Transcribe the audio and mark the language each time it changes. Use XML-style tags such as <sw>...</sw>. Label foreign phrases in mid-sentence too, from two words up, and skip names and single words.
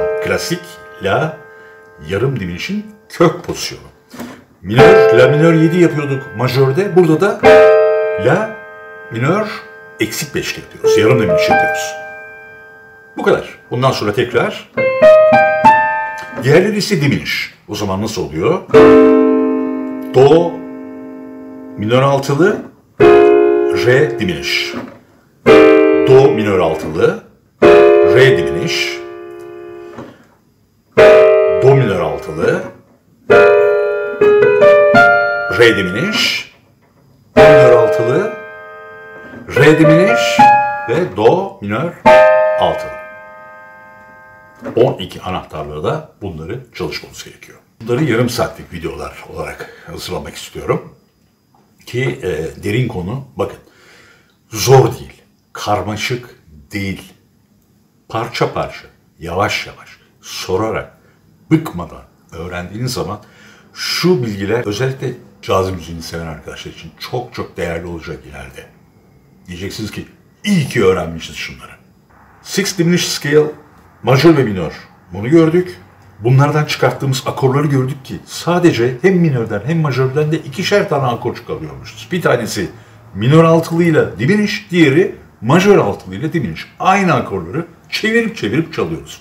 <tr>Klasik la yarım diminişin kök pozisyonu. Minör, la minör 7 yapıyorduk majörde. Burada da la minör eksi 5 yapıyoruz. Yarım diminiş yapıyoruz. Bu kadar. Bundan sonra tekrar. Diğerleri ise diminiş. O zaman nasıl oluyor? Do minör altılı, re diminiş. Do minör altılı, re diminiş. Do minör altılı, re diminiş. Do minör altılı, re diminiş ve do minör altılı. 12 anahtarla da bunları çalışmamız gerekiyor. Bunları yarım saatlik videolar olarak hazırlamak istiyorum. Ki derin konu, bakın, zor değil, karmaşık değil. Parça parça, yavaş yavaş, sorarak, bıkmadan öğrendiğiniz zaman şu bilgiler özellikle caz müziğini seven arkadaşlar için çok çok değerli olacak ileride. Diyeceksiniz ki iyi ki öğrenmişiz şunları.</tr> <en>Six diminished scale,</en> <tr>majör ve minör. Bunu gördük. Bunlardan çıkarttığımız akorları gördük ki sadece hem minörden hem majörden de ikişer tane akor çıkarıyormuşuz. Bir tanesi minör altılıyla diminiş, diğeri majör altılıyla diminiş. Aynı akorları çevirip çevirip çalıyoruz.</tr>